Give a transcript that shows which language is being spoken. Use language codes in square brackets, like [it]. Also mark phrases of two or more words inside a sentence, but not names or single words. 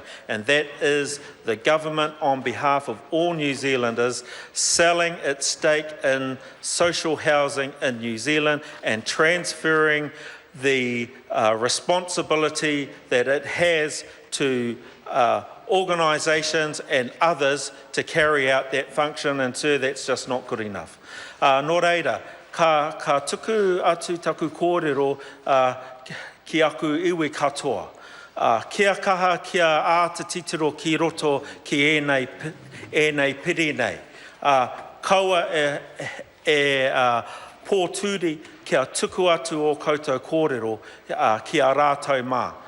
[en] And that is the government, on behalf of all New Zealanders, selling its stake in social housing in New Zealand and transferring the responsibility that it has to organisations and others to carry out that function, and sir, that's just not good enough. [mi] Nō reira, ka tuku atu taku kōrero ki aku iwi katoa. Kia kaha kia āta titiro ki roto ki ēnei piri nei. Kaua pōturi kia tuku atu o koutou kōrero ki a rātou mā.